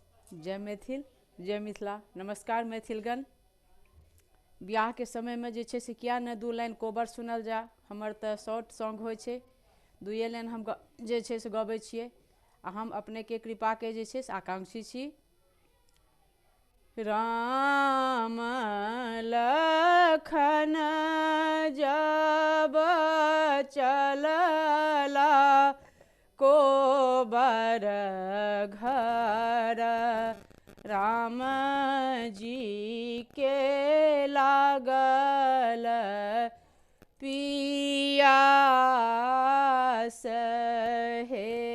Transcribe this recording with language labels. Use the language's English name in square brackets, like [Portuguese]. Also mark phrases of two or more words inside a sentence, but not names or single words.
[Maithili] जय मैथिल, जय मिथिला। नमस्कार मैथिलगण। बियाह के समय में जे छे से किया न दू लाइन कोबर सुनल जा। हमर तऽ [English] short song [Maithili] होइ छै, दुए लाइन हम जे छे से गबै छियै आ हम अपने के कृपा के जे छे से आकांक्षी छी। राम लखन जब चलला कोबर घर, राम जी के लागल पियास हे।